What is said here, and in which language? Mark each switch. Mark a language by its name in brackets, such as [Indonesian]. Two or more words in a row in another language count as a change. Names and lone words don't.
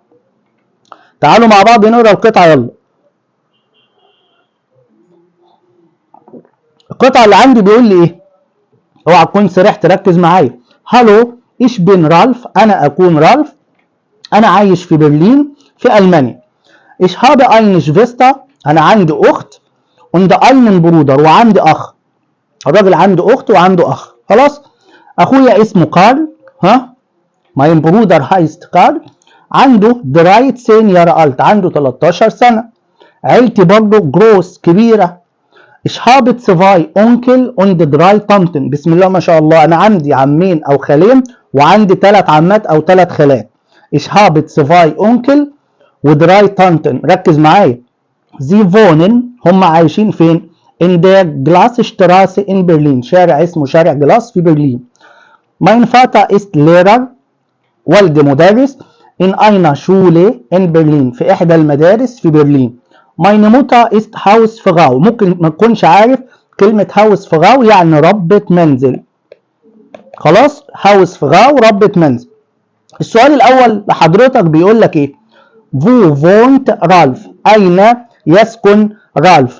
[Arabic] تعالوا مع بعض نقرا القطعه يلا. القطعه اللي عندي بيقول لي ايه؟ اوعى تكون سرحت، ركز معايا. [German] Hallo ich bin Ralf, [Arabic] انا اكون رالف، انا عايش في برلين في المانيا. [German] Ich habe eine Schwester, [Arabic] انا عندي اخت. [German] und einen Bruder, [Arabic] وعندي اخ. الراجل عنده اخت وعنده اخ. خلاص. اخويا اسمه كارل. ها، [German] mein Bruder heißt كارل، عنده 13 Jahre alt، [Arabic] عنده 13 سنة. عيلتي برضه جروس كبيرة. [German] Ich habe 2 Onkel und 3 Tanten. [Arabic] بسم الله ما شاء الله، أنا عندي عمين أو خالين وعندي 3 عمات أو 3 خالات. [German] Ich habe 2 Onkel و 3 Tanten. [Arabic] ركز معايا. [German] Sie wohnen، [Arabic] هم عايشين فين؟ [German] in der Glasstraße in Berlin، [Arabic] شارع اسمه شارع جلاس في برلين. [German] Mein Vater ist Lehrer، [Arabic] والدي مدرس. [German] in einer Schule in Berlin، [Arabic] في إحدى المدارس في برلين. [German] Meine Mutter ist Hausfrau، [Arabic] ممكن ما تكونش عارف كلمة Hausfrau يعني ربة منزل. خلاص، Hausfrau ربة منزل. السؤال الأول لحضرتك بيقول لك إيه؟ [German] Wo wohnt Ralf؟ [Arabic] أين يسكن رالف؟